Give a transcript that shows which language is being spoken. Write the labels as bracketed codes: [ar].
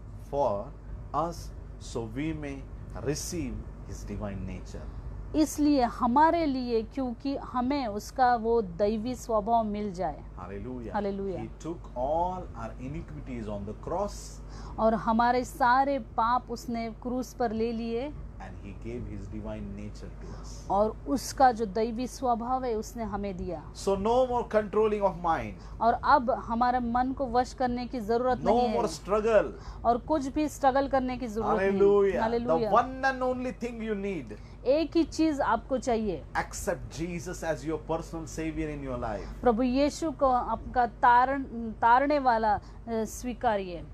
[en] for us, so we may receive his divine nature. [hi] इसलिए हमारे लिए, क्योंकि हमें उसका वो दैवी स्वभाव मिल जाए। [en] Hallelujah. Hallelujah. He took all our iniquities on the cross [hi] और हमारे सारे पाप उसने क्रूस पर ले लिए [en] and he gave his divine nature to us. [hi] और उसका जो दैवी स्वभाव है उसने हमें दिया। [en] So no more controlling of mind, [hi] और अब हमारे मन को वश करने की जरूरत [en] no [hi] नहीं [en] more [hi] है [en] struggle. [hi] और कुछ भी स्ट्रगल करने की जरूरत नहीं। [en] Hallelujah. The [hi] hallelujah. [en] one and only thing you need, [hi] एक ही चीज आपको चाहिए, [en] accept Jesus as your personal savior in your life. [hi] प्रभु यीशु को आपका तारने वाला स्वीकारिए।